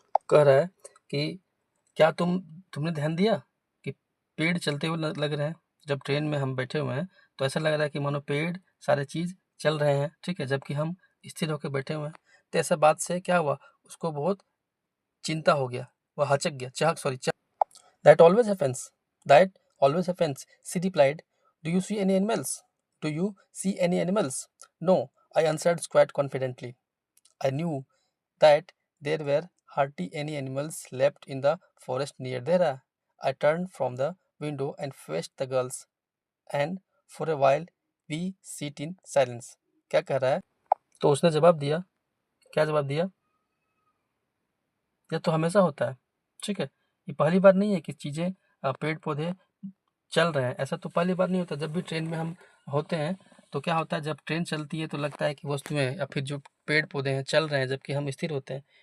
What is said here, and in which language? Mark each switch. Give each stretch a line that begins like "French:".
Hindi: कह रहा है कि क्या तुमने ध्यान दिया कि पेड़ चलते हुए लग रहे हैं? जब ट्रेन में हम बैठे हुए हैं तो ऐसा लग रहा है कि मानो पेड़ सारे चीज चल रहे हैं। ठीक है, जबकि हम स्थिर होकर बैठे हुए हैं। तो ऐसा बात से क्या हुआ, उसको बहुत चिंता हो गया, वह हचक गया,
English: That always happens. That always happens. She replied, do you see any animals? Do you see any animals? No, I answered quite confidently. I knew that there were hardly any animals left in the forest near there. I turned from the window and faced the girls, and for a while we sit in silence.
Hindi: क्या कह रहा है? तो उसने जवाब दिया, क्या जवाब दिया? यह तो हमेशा होता है। ठीक है, ये पहली बार नहीं है कि चीज़ें पेड़ पौधे चल रहे हैं। ऐसा तो पहली बार नहीं होता। जब भी ट्रेन में हम होते हैं तो क्या होता है, जब ट्रेन चलती है तो लगता है कि वस्तुएं या फिर जो पेड़ पौधे हैं चल रहे हैं, जबकि हम स्थिर होते हैं।